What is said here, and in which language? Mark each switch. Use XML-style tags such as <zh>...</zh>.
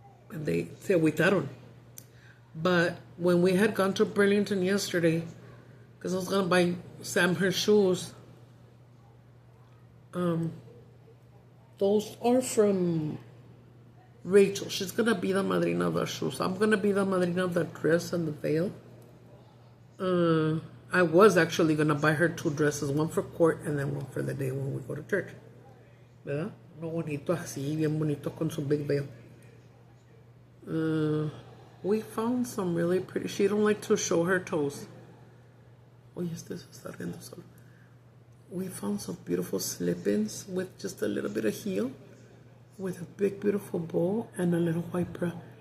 <en>And they</en> <es>se agüitaron.</es> <en>But when we had gone to Burlington yesterday, because I was going to buy Sam her shoes, those are from Rachel. She's going to be the madrina of the shoes. I'm going to be the madrina of the dress and the veil. I was actually going to buy her 2 dresses, one for court and then one for the day when we go to church.</en> <es>¿Verdad? No bonito así, bien bonito con su</es> <en>big veil. We found some really pretty... She don't like to show her toes.</en> <es>Oye, este se está riendo solo.</es> <en>We found some beautiful slip-ins with just a little bit of heel, with a big, beautiful bow and a little white bra.</en>